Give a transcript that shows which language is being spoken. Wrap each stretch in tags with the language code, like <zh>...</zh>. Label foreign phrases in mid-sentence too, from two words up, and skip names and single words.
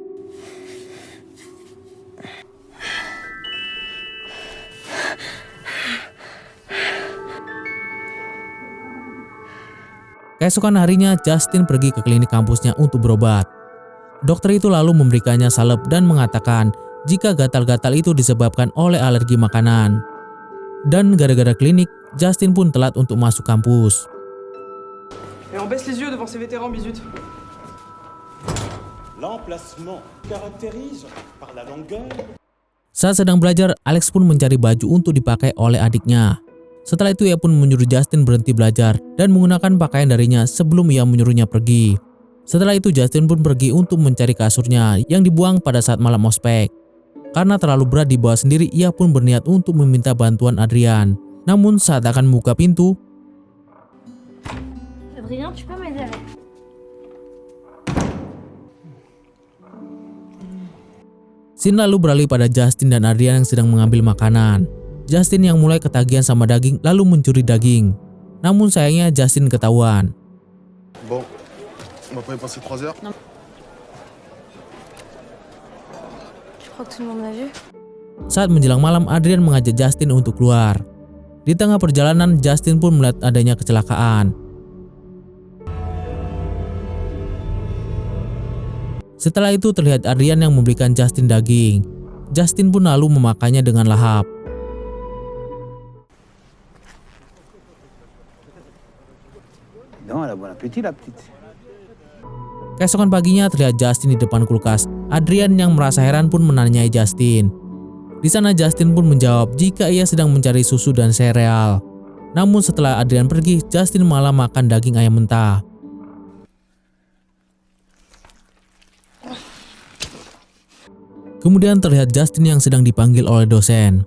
<id>Keesokan harinya Justin pergi ke klinik kampusnya untuk berobat. Dokter itu lalu memberikannya salep dan mengatakan jika gatal-gatal itu disebabkan oleh alergi makanan. Dan gara-gara klinik, Justin pun telat untuk masuk kampus.</id> <fr>Et on baisse les yeux devant ces vétérans bisut. L'emplacement caractérise par la longueur.</fr> <id>Saat sedang belajar, Alex pun mencari baju untuk dipakai oleh adiknya. Setelah itu ia pun menyuruh Justin berhenti belajar dan menggunakan pakaian darinya sebelum ia menyuruhnya pergi. Setelah itu Justin pun pergi untuk mencari kasurnya yang dibuang pada saat malam ospek. Karena terlalu berat dibawa sendiri, ia pun berniat untuk meminta bantuan Adrian. Namun saat akan membuka pintu,</id> <fr>Adrien, tu peux m'aider avec?</fr> <id>scene lalu beralih pada Justin dan Adrian yang sedang mengambil makanan. Justin yang mulai ketagihan sama daging lalu mencuri daging. Namun sayangnya Justin ketahuan.</id> <fr>Bon, on va pas y passer 3 heures. Je crois que tout le monde m'a vu.</fr> <id>Saat menjelang malam, Adrian mengajak Justin untuk keluar. Di tengah perjalanan, Justin pun melihat adanya kecelakaan. Setelah itu terlihat Adrian yang memberikan Justin daging. Justin pun lalu memakannya dengan lahap.</id> <fr>Non, elle a bon appétit, la petite.</fr> <id>Keesokan paginya terlihat Justin di depan kulkas. Adrian yang merasa heran pun menanyai Justin. Di sana Justin pun menjawab jika ia sedang mencari susu dan sereal. Namun setelah Adrian pergi, Justin malah makan daging ayam mentah. Kemudian terlihat Justin yang sedang dipanggil oleh dosen.</id>